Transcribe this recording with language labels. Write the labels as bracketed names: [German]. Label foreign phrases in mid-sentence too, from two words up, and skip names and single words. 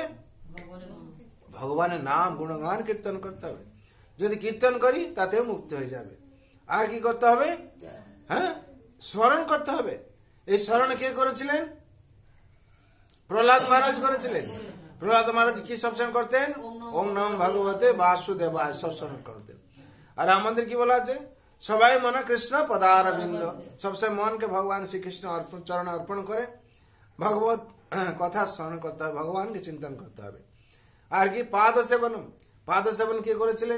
[Bangla] ভগবানের নাম গুণগান কীর্তন করতে হবে। যদি কীর্তন করি, তাতেও মুক্তি হয়ে যাবে। আর কি করতে হবে? হ্যাঁ, স্মরণ করতে হবে। এই স্মরণ কে করেছিলেন? প্রহ্লাদ মহারাজ করেছিলেন। প্রহ্লাদ মহারাজ কি সবসময় করতেন? [Sanskrit] ওম নমঃ ভগবতে বাসুদেবায় [Bangla] সব স্মরণ করতেন। আর আমাদের কি বলা আছে? [Sanskrit] সবাই মনে কৃষ্ণ পদারবিন্দ, [Bangla] সবসময় মনকে ভগবান শ্রীকৃষ্ণ চরণ অর্পণ করে ভগবত কথা স্মরণ করতে হবে, ভগবানকে চিন্তন করতে হবে। আর কি? পাদ সেবন। পাদ সেবন কে করেছিলেন?